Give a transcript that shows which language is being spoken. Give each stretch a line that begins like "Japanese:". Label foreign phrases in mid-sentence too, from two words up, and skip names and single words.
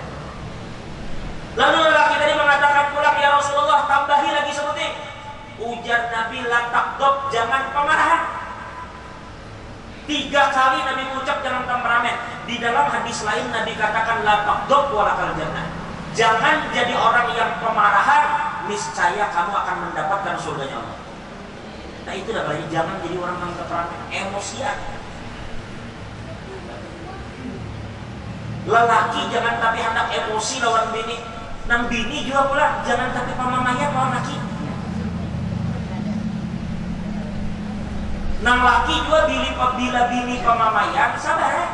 Banjar: Lalu lelaki tadi mengatakan pulang, ya Rasulullah, tambahi lagi seperti. Ujar Nabi,
Arabic: لا تغضب,
Banjar: jangan pemarahan. 3 kali Nabi ucap jangan temperamen. Di dalam hadis lain Nabi katakan,
Arabic: لا تغضب ولك الجنة.
Banjar: Jangan jadi orang yang pemarahan, niscaya kamu akan mendapatkan surganya Allah. Nah itu dah kali, jangan jadi orang yang temperamen, emosian. Lelaki jangan tapi hendak emosi lawan bini. Nang bini juga pula jangan tapi pamamayan lawan laki. Nang laki juga bila bini pamamayan sabar.